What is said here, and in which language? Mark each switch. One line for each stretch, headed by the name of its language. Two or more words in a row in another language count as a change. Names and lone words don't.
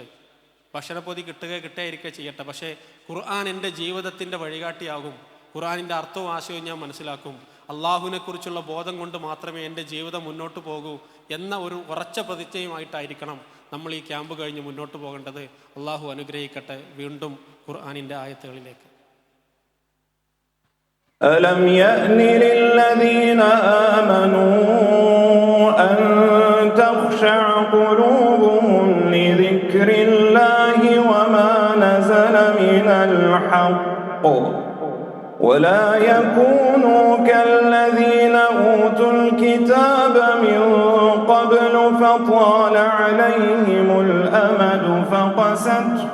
Malayalam: ഭക്ഷണപ്പൊതി കിട്ടുകയായിരിക്കുക ചെയ്യട്ടെ, പക്ഷേ ഖുർആൻ എൻ്റെ ജീവിതത്തിൻ്റെ വഴികാട്ടിയാകും. ഖുർആനിൻ്റെ അർത്ഥവും ആശയവും ഞാൻ മനസ്സിലാക്കും. അള്ളാഹുവിനെക്കുറിച്ചുള്ള ബോധം കൊണ്ട് മാത്രമേ എൻ്റെ ജീവിതം മുന്നോട്ട് പോകൂ എന്ന ഒരു ഉറച്ച പ്രതിജ്ഞയുമായിട്ടായിരിക്കണം നമ്മൾ ഈ ക്യാമ്പ് കഴിഞ്ഞ് മുന്നോട്ട് പോകേണ്ടത്. അള്ളാഹു അനുഗ്രഹിക്കട്ടെ. വീണ്ടും ഖുർആനിൻ്റെ ആയത്തുകളിലേക്ക്.
Arabic: ألم يأن للذين آمنوا أن تخشع قلوبهم لذكر الله وما نزل من الحق ولا يكونوا كالذين أوتوا الكتاب من قبل فطال عليهم الأمد فقست